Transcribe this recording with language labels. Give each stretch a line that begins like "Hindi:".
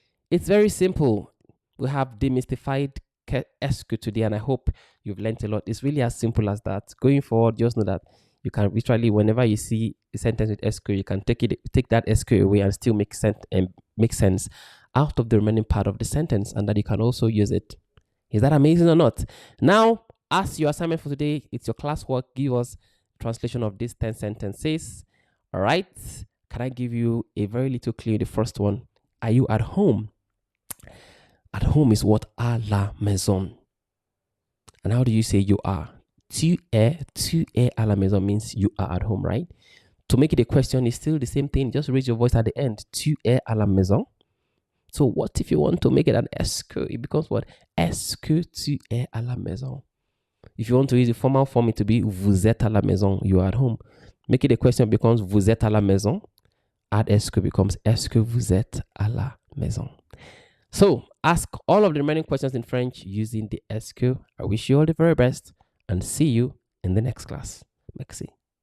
English: It's very simple. We have demystified est-ce que today, and I hope you've learned a lot. It's really as simple as that. Going forward, just know that you can literally, whenever you see a sentence with est-ce que, you can take that est-ce que away and still make sense out of the remaining part of the sentence, and that you can also use it. Is that amazing or not? Now, as your assignment for today, it's your classwork. Give us translation of these 10 sentences. All right. Can I give you a very little clue? The first one. Are you at home? At home is what?
French: À la maison.
English: And how do you say you are?
French: Tu es à la maison
English: means you are at home, right? To make it a question is still the same thing. Just raise your voice at the end.
French: Tu es à la maison.
English: So what if you want to make it an est-ce que? It becomes what?
French: Est-ce que tu es à la maison?
English: If you want to use the formal form, it to be
French: vous êtes à la maison.
English: You are at home. Make it a question becomes
French: vous êtes à la maison.
English: Add
French: est-ce que becomes est-ce que vous êtes à la maison?
English: So ask all of the remaining questions in French using the est-ce que. I wish you all the very best and see you in the next class. Merci.